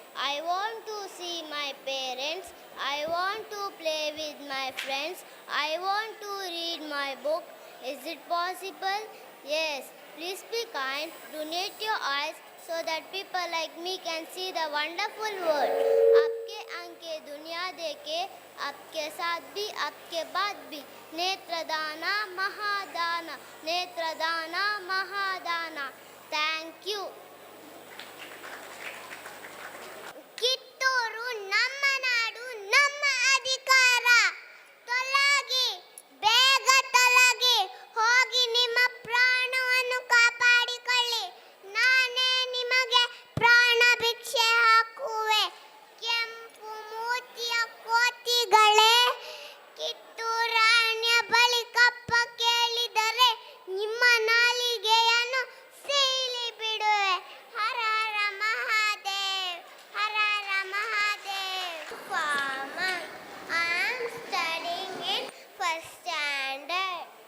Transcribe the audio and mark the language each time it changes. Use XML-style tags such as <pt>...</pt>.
<en>I want to see my parents. I want to play with my friends. I want to read my book. Is it possible? Yes. Please be kind. Donate your eyes so that people like me can see the wonderful world.</en> <hi>आपके आंखें दुनिया देखे, आपके साथ भी आपके बाद भी. नेत्रदाना महादाना, नेत्रदाना महादाना.</hi> <en>Thank you.</en> <kn>ಕಿತ್ತೂರು ನಮ್ಮ ನಾಡು, ನಮ್ಮ ಅಧಿಕಾರ. ತೊಲಗಿ, ಬೇಗ ತೊಲಗಿ, ಹೋಗಿ ನಿಮ್ಮ ಪ್ರಾಣವನ್ನು ಕಾಪಾಡಿಕೊಳ್ಳಿ. ನಾನೇ ನಿಮಗೆ ಪ್ರಾಣ ಭಿಕ್ಷೆ ಹಾಕುವೆ. ಕೆಂಪು ಮೂತಿಯ ಕೋತಿಗಳೇ, ಕಿತ್ತೂರಾಣಿಯ ಬಳಿ ಕಪ್ಪ ಕೇಳಿದರೆ ನಿಮ್ಮ ನಾಲಿಗೆಯನ್ನು ಸೀಳಿ ಬಿಡುವೆ. ಹರ ಹರ ಮಹಾದೇವ್, ಹರ ಹರ Mahadev.</kn> <en>Farmer, I am studying in first standard.</en>